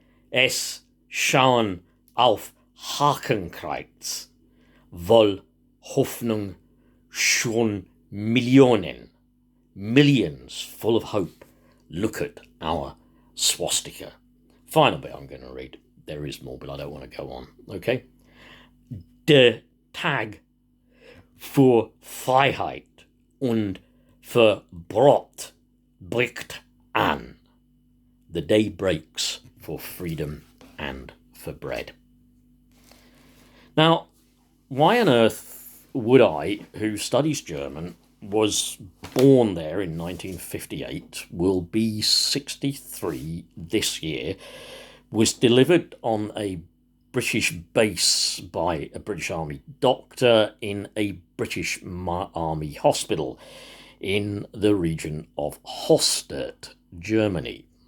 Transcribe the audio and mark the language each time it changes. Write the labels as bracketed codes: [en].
[de] Es schauen auf Hakenkreuz. Voll Hoffnung schon Millionen. [en] Millions full of hope. Look at our swastika. Final bit I'm going to read. There is more, but I don't want to go on. Okay? [de] Der Tag für Freiheit und für Brot bricht an. [en] The day breaks for freedom and for bread. Now, why on earth would I, who studies German, was born there in 1958, will be 63 this year, was delivered on a British base by a British Army doctor in a British Army hospital in the region of Hoisted, Germany.